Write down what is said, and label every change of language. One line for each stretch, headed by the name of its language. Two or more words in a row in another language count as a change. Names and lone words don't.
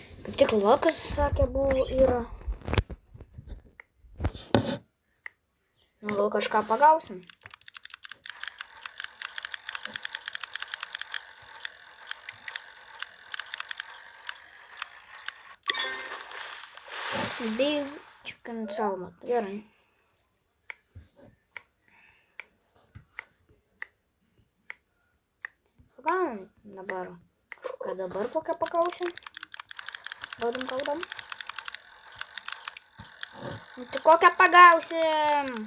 Lithuanian: Tik Lukas sakė, buvo yra. Nu, gal kažką pagausim.
English: Big chicken salmon.
Lithuanian: Gerai. Pagaunam dabar. Kažką dabar kokią pagausim. Gaudam. Nu, tai kokią pagausim?